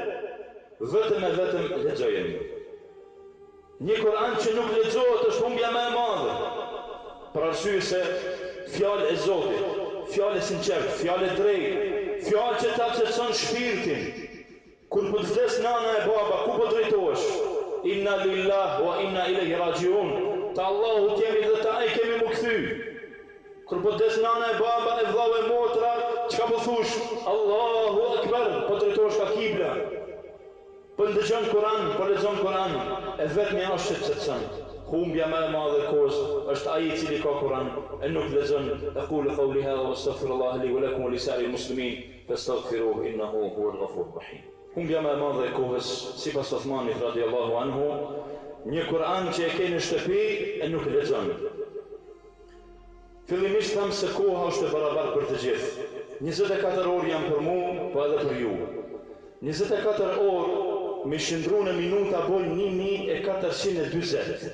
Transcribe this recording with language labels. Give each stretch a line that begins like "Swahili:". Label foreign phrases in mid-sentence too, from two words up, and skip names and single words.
Albanian: Vetëm e vetëm lexojeni. Një Kur'an që nuk lexohet është humbja më e madhe. Për arsye se fjalë e Zotit, fjalë sinqert, fjalë drejt, fjalë që ta qetëson shpirtin. Kur po të vdes nana e baba, ku po drejtohesh?
Arabic: إنا لله وإنا إليه راجعون.
Albanian: Ta Allahu jemi dhe ta ai kemi më kthy. Kur po des nana e baba e vllau e motra, çka po thush?
Arabic: الله أكبر,
Albanian: po drejtohesh ka kibla. Po ndëgjon Kur'an, po lexon Kur'an, e vetëm është që çetson. Humbja më e madhe e kohës është ai i cili ka Kur'an e nuk lexon.
Arabic: أقول قولي هذا وأستغفر الله لي ولكم ولسائر المسلمين فاستغفروه إنه هو الغفور الرحيم.
Albanian: Humbja më e madhe e kohës, sipas Uthmanit
Arabic: رضي الله عنه,
Albanian: një Kur'an që e ke në shtëpi e nuk lexon. Fillimisht tham se koha është e barabartë për të gjithë. 24 orë janë për mua, po edhe për ju. 24 orë me shndru në minuta bojnë 1420.